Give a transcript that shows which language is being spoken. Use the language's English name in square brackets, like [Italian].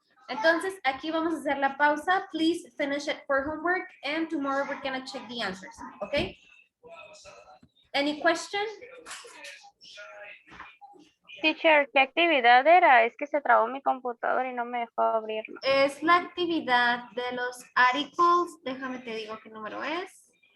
[Spanish] Entonces, aquí vamos a hacer la pausa. [English] Please finish it for homework and tomorrow we're gonna check the answers, okay? Any question? [Spanish] Teacher, ¿qué actividad era? Es que se trabó mi computador y no me dejó abrirlo. Es la actividad de los articles. Déjame te digo qué número es.